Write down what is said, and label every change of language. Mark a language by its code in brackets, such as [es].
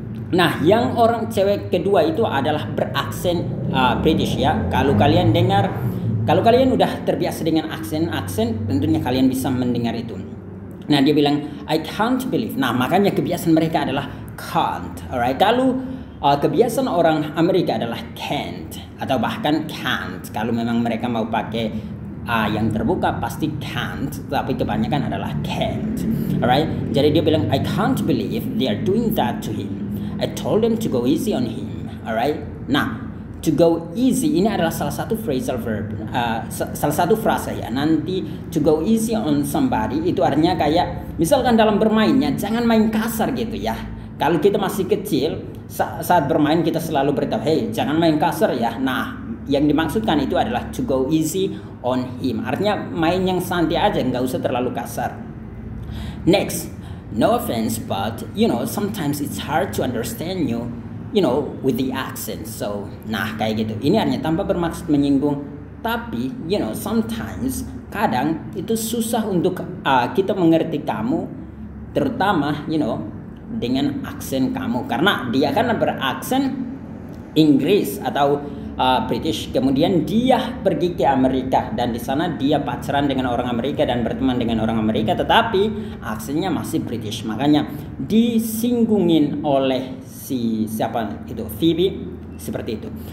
[id] Nah, yang orang cewek kedua itu adalah beraksen British ya. Kalau kalian udah terbiasa dengan aksen, tentunya kalian bisa mendengar itu. Nah, dia bilang [en] I can't believe. [id] Nah, makanya kebiasaan mereka adalah can't, alright. Kalau kebiasaan orang Amerika adalah can't atau bahkan can't. Kalau memang mereka mau pakai yang terbuka pasti can't, tapi kebanyakan adalah can't. Alright. Jadi dia bilang [en] I can't believe they are doing that to him. I told them to go easy on him. Alright. [id] Nah, to go easy ini adalah salah satu phrasal verb, salah satu frasa ya. Nanti [en] to go easy on somebody [id] itu artinya kayak misalkan dalam bermainnya jangan main kasar gitu ya. Kalau kita masih kecil, saat bermain kita selalu beritahu, hey jangan main kasar ya. Nah, yang dimaksudkan itu adalah [en] to go easy on him. [id] Artinya main yang santai aja, nggak usah terlalu kasar. [en] Next, no offense but sometimes it's hard to understand you, with the accent. [id] So, nah kayak gitu. Ini artinya tanpa bermaksud menyinggung, tapi sometimes kadang itu susah untuk kita mengerti kamu, terutama dengan aksen kamu, karena dia kan beraksen Inggris atau British, kemudian dia pergi ke Amerika dan di sana dia pacaran dengan orang Amerika dan berteman dengan orang Amerika, tetapi aksennya masih British, makanya disinggungin oleh siapa itu, Phoebe, seperti itu.